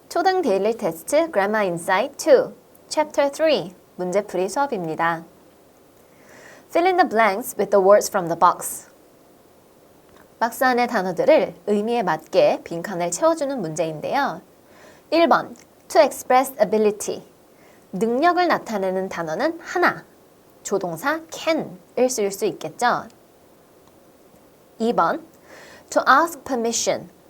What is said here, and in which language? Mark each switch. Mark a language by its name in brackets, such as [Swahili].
[Korean] 초등 데일리 테스트 Grammar Insight 2, Chapter 3 문제풀이 수업입니다. [English] Fill in the blanks with the words from the box. [Korean] 박스 안의 단어들을 의미에 맞게 빈칸을 채워주는 문제인데요. [English] 1번 To express ability. [Korean] 능력을 나타내는 단어는 하나. 조동사 can을 쓸 수 있겠죠. [English] 2번 To ask permission.